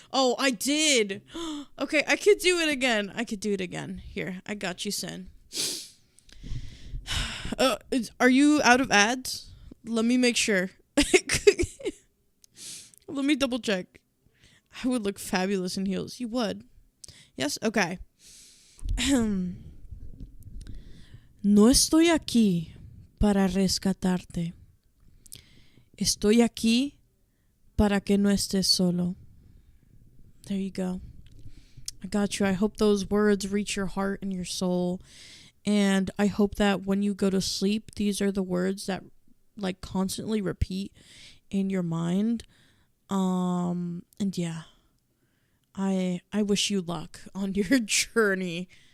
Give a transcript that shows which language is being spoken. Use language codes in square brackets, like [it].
[en] Oh, I did. Okay, I could do it again. Here, I got you, Sen. Are you out of ads? Let me make sure. Let me double check. I would look fabulous in heels. You would. Yes? Okay. [es] No estoy aquí para rescatarte. Estoy aquí para que no estés solo. [en] There you go. I got you. I hope those words reach your heart and your soul. And I hope that when you go to sleep, these are the words that like constantly repeat in your mind. And yeah. I wish you luck on your journey.